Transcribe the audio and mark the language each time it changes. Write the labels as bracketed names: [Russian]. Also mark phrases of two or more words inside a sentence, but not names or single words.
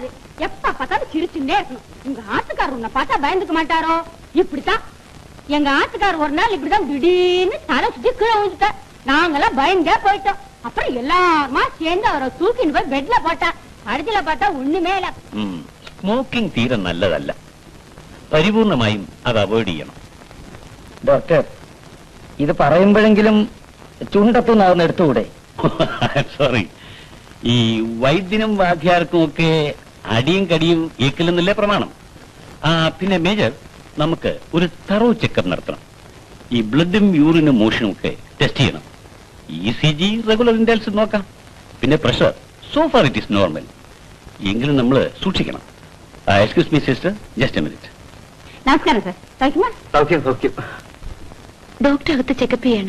[Tamil] எப்ப பார்த்தாலும் சிரிச்சுட்டே இருக்கணும். உங்க ஆத்துக்காரர் உன்னை பார்த்தா பயந்துக்க மாட்டாரோ? இப்படித்தான் எங்க ஆத்துக்காரர் ஒரு நாள் இப்படிதான் திடீர்னு தலை சுத்தி கீழே விழுந்துட்டார். நாங்கெல்லாம் பயந்தே போயிட்டோம். அப்புறம் எல்லாருமா சேர்ந்து அவரை தூக்கின்னு போய் பெட்ல போட்டா. கடைசியில பார்த்தா ஒண்ணுமே இல்ல. [Malayalam] സ്മോക്കിംഗ് തീരെ നല്ലതല്ല. പരിപൂർണമായും അത് അവോയ്ഡ് ചെയ്യണം. ഡോക്ടർ, ഇത് പറയുമ്പോഴെങ്കിലും ചുണ്ടത്തുനിന്ന് എടുത്തുകൂടെ? സോറി, ഈ വൈദ്യനും വാദ്യാർക്കും ഒക്കെ അടിയും കടിയും ഏക്കില്ലെന്നല്ലേ പ്രമാണം. പിന്നെ മേജർ, നമുക്ക് ഒരു തറോ ചെക്കപ്പ് നടത്തണം. ഈ ബ്ലഡും യൂറിനും മോഷനും ഒക്കെ ടെസ്റ്റ് ചെയ്യണം. ECG [English] regular intervals [Malayalam] നോക്കാം. പിന്നെ പ്രഷർ [English] so far it is normal. [Malayalam] എങ്കിലും നമ്മൾ സൂക്ഷിക്കണം. [English] excuse me sister, just a minute. [Tamil] நமஸ்காரம் சார். சௌக்கியமா? [Malayalam] സൗഖ്യം സൗഖ്യം. ഡോക്ടർ അകത്ത് ചെക്കപ്പ് ചെയ്യാണ്.